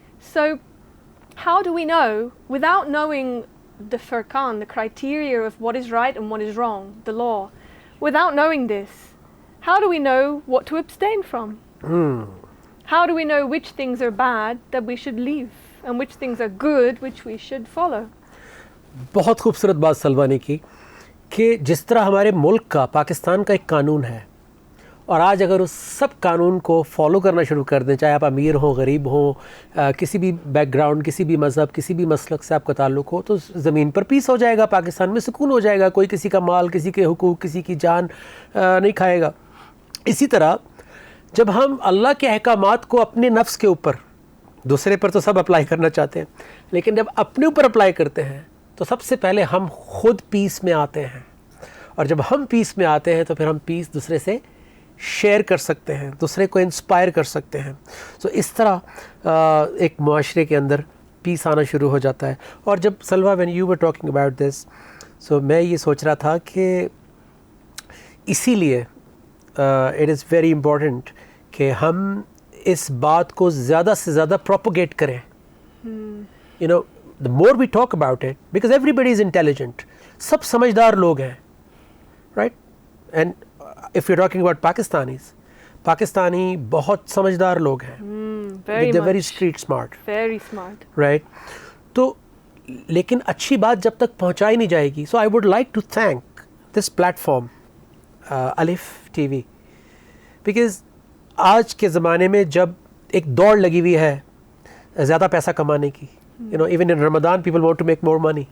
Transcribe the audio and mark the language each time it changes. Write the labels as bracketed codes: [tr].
[en] So how do we know, without knowing the Furqan, the criteria of what is right and what is wrong, the law, without knowing this, how do we know what to abstain from? How do we know which things are bad that we should leave and which things are good which we should follow? [ur] بہت خوبصورت بات سلوا نے کی کہ جس طرح ہمارے ملک کا پاکستان کا ایک قانون ہے اور آج اگر اس سب قانون کو فالو کرنا شروع کر دیں, چاہے آپ امیر ہوں غریب ہوں, کسی بھی بیک گراؤنڈ, کسی بھی مذہب, کسی بھی مسلک سے آپ کا تعلق ہو, تو زمین پر پیس ہو جائے گا, پاکستان میں سکون ہو جائے گا, کوئی کسی کا مال, کسی کے حقوق, کسی کی جان نہیں کھائے گا. اسی طرح جب ہم اللہ کے احکامات کو اپنے نفس کے اوپر, دوسرے پر تو سب اپلائی کرنا چاہتے ہیں, لیکن جب اپنے اوپر اپلائی کرتے ہیں تو سب سے پہلے ہم خود پیس میں آتے ہیں, اور جب ہم پیس میں آتے ہیں تو پھر ہم پیس دوسرے سے شیئر کر سکتے ہیں, دوسرے کو انسپائر کر سکتے ہیں. سو اس طرح ایک معاشرے کے اندر پیس آنا شروع ہو جاتا ہے. اور جب سلوا [en] when you were talking about this, [ur] سو میں یہ سوچ رہا تھا کہ اسی لیے [en] it is very important [ur] کہ ہم اس بات کو زیادہ سے زیادہ پروپوگیٹ کریں. [en] you know the more we talk about it, because everybody is intelligent, [ur] سب سمجھدار لوگ ہیں, [en] right? And if you're talking about [ur] Pakistani بہت سمجھدار لوگ ہیں, [en] they're very street smart, very smart, right? [ur] تو لیکن اچھی بات جب تک پہنچائی نہیں جائے گی. [en] So I would like to thank this platform, [ur] الف ٹی وی, because آج کے زمانے میں جب ایک دوڑ لگی ہوئی ہے زیادہ پیسہ کمانے کی, [en] you know, even in Ramadan people want to make more money.